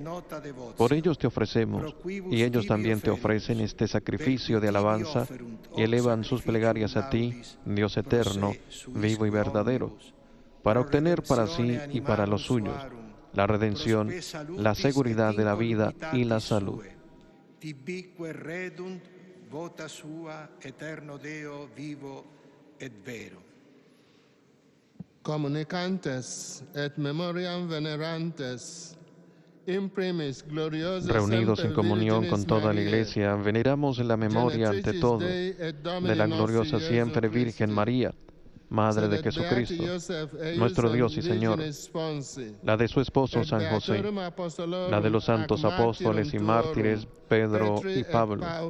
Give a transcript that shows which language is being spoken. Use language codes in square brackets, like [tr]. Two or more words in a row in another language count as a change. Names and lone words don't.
[es] Por ellos te ofrecemos, y ellos también te ofrecen este sacrificio de alabanza, y elevan sus plegarias a ti, Dios eterno, vivo y verdadero, para obtener para sí y para los suyos la redención, la seguridad de la vida y la salud. [la] Comunicantes et memoriam venerantes, [es] reunidos en comunión con toda la Iglesia, veneramos en la memoria ante todo de la gloriosa siempre Virgen María, Madre de Jesucristo, nuestro Dios y Señor, la de su esposo San José, la de los santos apóstoles y mártires Pedro y Pablo,